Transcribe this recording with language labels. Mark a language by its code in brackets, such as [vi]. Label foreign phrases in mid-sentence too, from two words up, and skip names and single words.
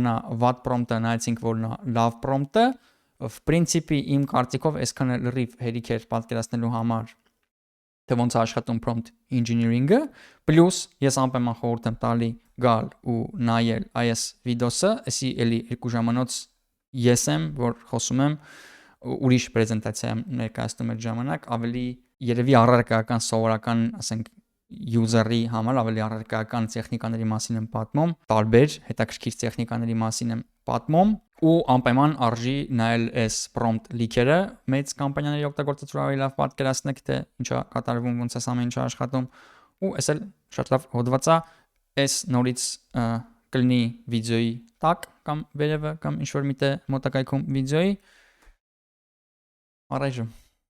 [hy] է վատ prompt-ը, նայեցինք որն է լավ prompt-ը, [ru] в принципе [hy] իմ կարծիքով այսքան էլ լրիվ հերիք էր պատկերացնելու համար թե ոնց է աշխատում [en] prompt engineering- [hy] ը, պլյուս ես անպայման խորհուրդ եմ տալի գալ ու նայել այս վիդեոսը, այսի էլի 2 ժամանոց ես եմ, որ խոսում եմ ուրիշ պրեզենտացիա ներկայացնում այդ ժամանակ, ավելի երևի առարկայական սովորական, ասենք user-ի համար ավելի առարկայական տեխնիկաների մասին եմ պատմում, տարբեր հետաքրքիր տեխնիկաների մասին եմ պատմում ու անպայման արժի նայել այս [en] prompt leak- [hy] երը մեծ կամպանիաների օգտագործողները ավելի լավ պատկերացնեք թե ինչա կատարվում, ոնց է ամեն ինչը աշխատում ու այս էլ շատ լավ հոդված է այս նորից կլինի վիդեոյի տակ կամ վերևը կամ ինչ որ միտը մոտակայքում վիդեոյի առայժմ